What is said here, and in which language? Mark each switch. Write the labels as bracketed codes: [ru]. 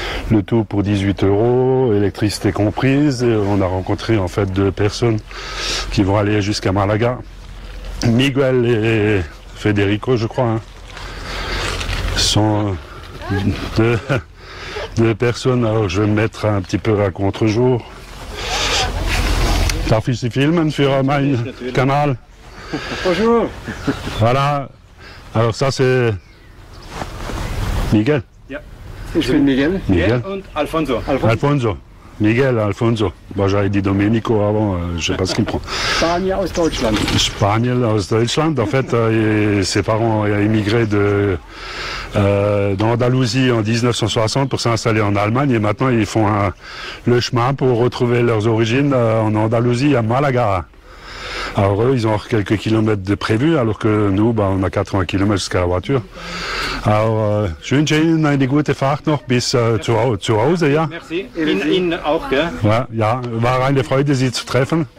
[fr] Le tout pour 18 €, électricité comprise. Et on a rencontré en fait deux personnes qui vont aller jusqu'à Malaga. Miguel et Federico, je crois, hein, sont deux personnes. Alors je vais me mettre un petit peu à contre-jour. [de] Darf ich Sie filmen für mein Kanal? [fr] Bonjour. Voilà. Alors ça c'est Miguel. [de] Ich bin Miguel. Miguel Und Alfonso. Alfonso. Miguel, Alfonso. [fr] Bon, j'avais dit Domenico avant, je ne sais pas ce qu'il prend. [de] Spanier aus Deutschland. Spaniel aus Deutschland. [fr] En fait, ses parents ont immigré d'Andalousie en 1960 pour s'installer en Allemagne et maintenant ils font le chemin pour retrouver leurs origines en Andalousie, à Malaga. Alors eux, ils ont quelques kilomètres de prévus, alors que nous, on a 80 km jusqu'à la voiture. Alors, je [de] wünsche Ihnen eine gute Fahrt noch bis zu Hause, ja? Merci. Ihnen auch, gell? Ja, war eine Freude, Sie zu treffen.